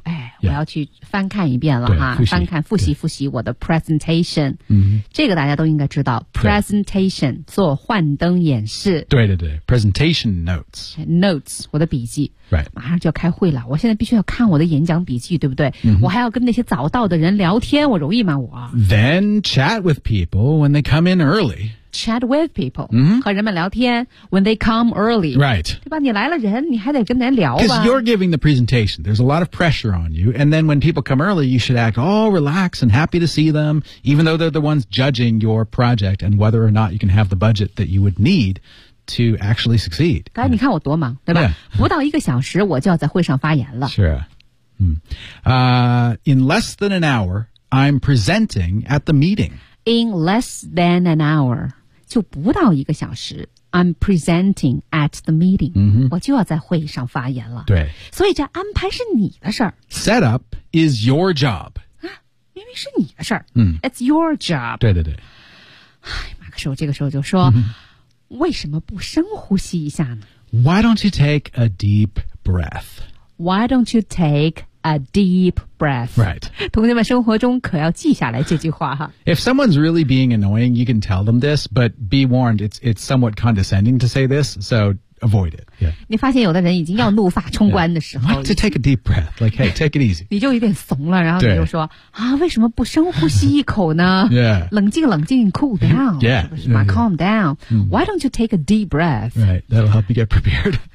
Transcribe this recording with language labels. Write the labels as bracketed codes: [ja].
[zh] 哎、yeah. 我要去翻看一遍了哈。翻看复习复习我的 presentation.、这个大家都应该知道。 Presentation, 做幻灯演示。对对对。 [en] Presentation notes. [zh] Notes, 我的笔记。 [en] Right. [zh] 马上就要开会了。我现在必须要看我的演讲笔记对不对、我还要跟那些早到的人聊天我容易吗我。 [en] Then chat with people when they come in early. Chat with people、 mm-hmm. [zh] 和人们聊天 [en] when they come early right [zh] 对吧你来了人你还得跟人聊吧 [en] because you're giving the presentation there's a lot of pressure on you and then when people come early you should act all relaxed and happy to see them even though they're the ones judging your project and whether or not you can have the budget that you would need to actually succeed [zh] 刚才你看我多忙对吧、 [en] yeah. [zh] 不到一个小时我就要在会上发言了 [en] sure、in less than an hour I'm presenting at the meeting In less than an hour, [zh] 就不到一个小时 [en] I'm presenting at the meeting,、 [zh] 我就要在会议上发言了。对。所以这安排是你的事儿。 [en] Set up is your job. [zh] 啊明明是你的事儿。嗯。 [en] It's your job. [zh] 对对对。哎马克说这个时候就说、为什么不深呼吸一下呢 [en] ?Why don't you take a deep breath? Why don't you take... A deep breath. Right. [zh] 同学们生活中可要记下来这句话哈。 [en] If someone's really being annoying, you can tell them this, but be warned, it's somewhat condescending to say this, so avoid it. Yeah. [zh] 你发现有的人已经要怒发冲冠的时候。 [en] Why don't you take a deep breath? Like, hey, take it easy. [zh] 你就有点怂了然后你就说啊为什么不深呼吸一口呢 [en] Yeah. [zh] 冷静冷静 [en] cool down. Yeah. [zh] 是不是 [en] calm down. Why don't you take a deep breath? Right. That'll help you get prepared.